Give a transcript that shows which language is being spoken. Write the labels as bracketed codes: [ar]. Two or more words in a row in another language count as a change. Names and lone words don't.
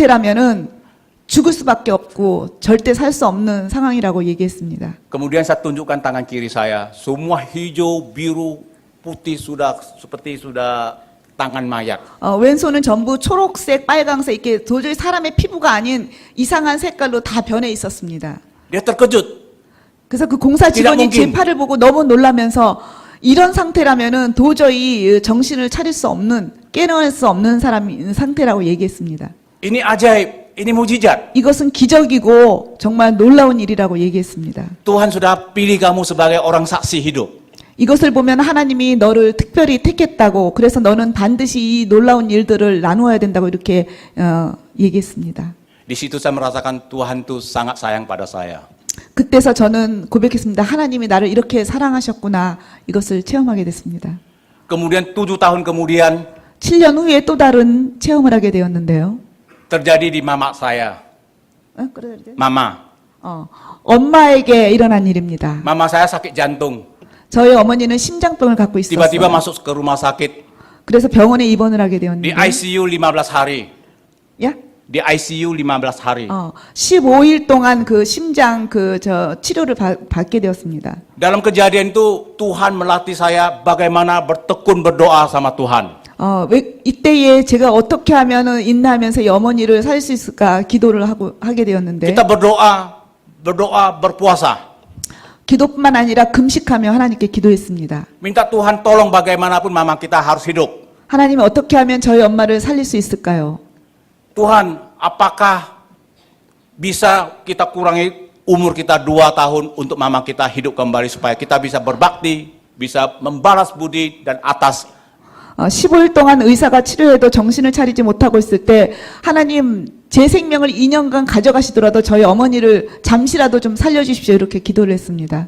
[ko] 이런 상태라면은 죽을 수밖에 없고 절대 살 수 없는 상황이라고 얘기했습니다. [id] Kemudian saya tunjukkan tangan kiri saya, semua hijau, biru, putih sudah seperti sudah tangan mayat. [ko] 왼손은 전부 초록색, 빨강색 이렇게 도저히 사람의 피부가 아닌 이상한 색깔로 다 변해 있었습니다. [id] Dia terkejut. [ko] 그래서 그 공사 직원이 제 [id] mungkin. [ko] 팔을 보고 너무 놀라면서 이런 상태라면은 도저히 정신을 차릴 수 없는, 깨어날 수 없는 사람이 상태라고 얘기했습니다. [id] Ini ajaib, ini mujizat. [ko] 이것은 기적이고 정말 놀라운 일이라고 얘기했습니다. [id] Tuhan sudah pilih kamu sebagai orang saksi hidup. [ko] 이것을 보면 하나님이 너를 특별히 택했다고, 그래서 너는 반드시 이 놀라운 일들을 나누어야 된다고 이렇게 얘기했습니다. [id] Di situ saya merasakan Tuhan itu sangat sayang pada saya. [ko] 그때서 저는 고백했습니다. 하나님이 나를 이렇게 사랑하셨구나, 이것을 체험하게 됐습니다. [id] Kemudian 7 tahun kemudian [ko] 7년 후에 또 다른 체험을 하게 되었는데요. [id] terjadi di mama saya. Mama. [ko] 엄마에게 일어난 일입니다. [id] Mama saya sakit jantung. [ko] 저희 어머니는 심장병을 갖고 있었어요. [id] Tiba-tiba masuk ke rumah sakit. [ko] 그래서 병원에 입원을 하게 [id] Di [ko] 되었는데, [id] ICU 15 hari. [ko] 야? [id] Di ICU 15 hari. [ko] 15일 동안 그 심장 치료를 받게 되었습니다. [id] Dalam kejadian itu Tuhan melatih saya bagaimana bertekun berdoa sama Tuhan. [ko] 이때에 제가 어떻게 하면은 인내하면서 이 어머니를 살릴 수 있을까 기도를 하게 되었는데, [id] Kita berdoa, berpuasa. [ko] 기도뿐만 아니라 금식하며 하나님께 기도했습니다. [id] Minta Tuhan tolong bagaimanapun mama kita harus hidup. [ko] 하나님 어떻게 하면 저희 엄마를 살릴 수 있을까요? [id] Tuhan, apakah bisa kita kurangi umur kita 2 tahun untuk mama kita hidup kembali supaya kita bisa berbakti, bisa membalas budi dan atas [ko] 15일 동안 의사가 치료해도 정신을 차리지 못하고 있을 때, 하나님 제 생명을 2년간 가져가시더라도 저희 어머니를 잠시라도 좀 살려주십시오, 이렇게 기도를 했습니다.